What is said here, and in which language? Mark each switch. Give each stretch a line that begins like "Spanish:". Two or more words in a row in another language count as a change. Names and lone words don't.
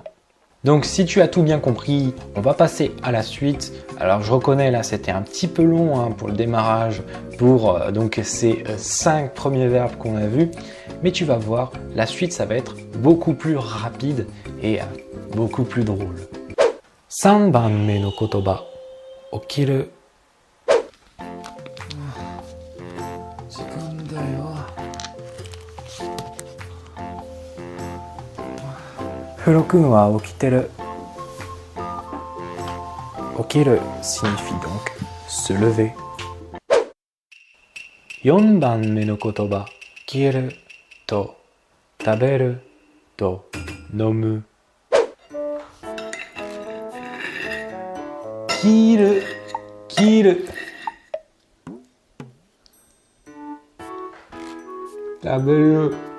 French: Donc si tu as tout bien compris, on va passer à la suite. Alors je reconnais là c'était un petit peu long pour le démarrage pour donc ces 5 premiers verbes qu'on a vus. Mais tu vas voir, la suite ça va être beaucoup plus rapide et beaucoup plus drôle.
Japanese: 3 番目の言葉、起きる。時間だよ。フロ君は起きてる。
French: 起きる signifie donc se lever.
Japanese: 4 番目の言葉、起きると食べると飲む。切る、切る。食べる。